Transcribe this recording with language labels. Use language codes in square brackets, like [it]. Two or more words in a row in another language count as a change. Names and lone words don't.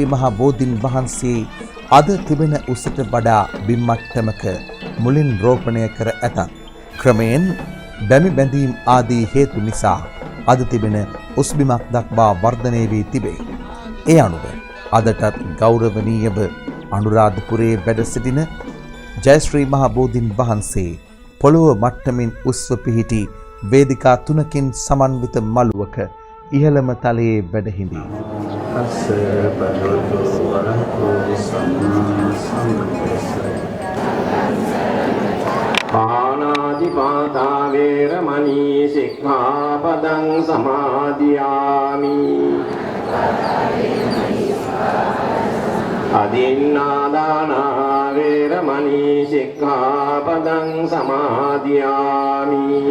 [si] මහා බෝධින් වහන්සේ අද තිබෙන උසට වඩා බිම්මට්ටමක මුලින් රෝපණය කර ඇතත් ක්‍රමයෙන් බැමි බැඳීම් ආදී හේතු නිසා අද තිබෙන උස්බිමක් දක්වා වර්ධනය වී තිබේ. ඒ අනුව අදටත් ගෞරවනීයව අනුරාධපුරයේ වැඩ සිටින ජයශ්‍රී මහා බෝධින් වහන්සේ පොළොව මට්ටමින් උස්ව පිහිටි වේදිකා 3කින් සමන්විත මළුවක ඉහළම තලයේ වැඩ හිඳි. [pi] පාණාතිපාතා වේරමණී සික්ඛාපදං සමාදියාමි. අදින්නාදානා වේරමණී සික්ඛාපදං සමාදියාමි.